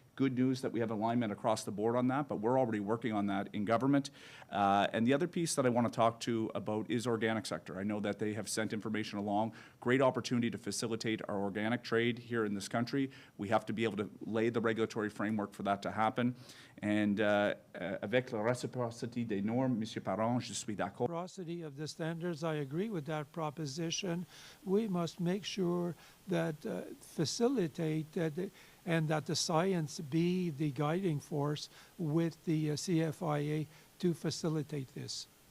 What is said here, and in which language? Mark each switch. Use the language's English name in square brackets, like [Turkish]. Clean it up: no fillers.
[English] Good news that we have alignment across the board on that, but we're already working on that in government. And the other piece that I want to talk to about is organic sector. I know that they have sent information along. Great opportunity to facilitate our organic trade here in this country. We have to be able to lay the regulatory framework for that to happen. [French] And avec la réciprocité des normes, Monsieur Parent, je suis d'accord. [English] Reciprocity of the standards, I agree with that proposition. We must make sure that facilitate that and that the science be the guiding force with the CFIA to facilitate this.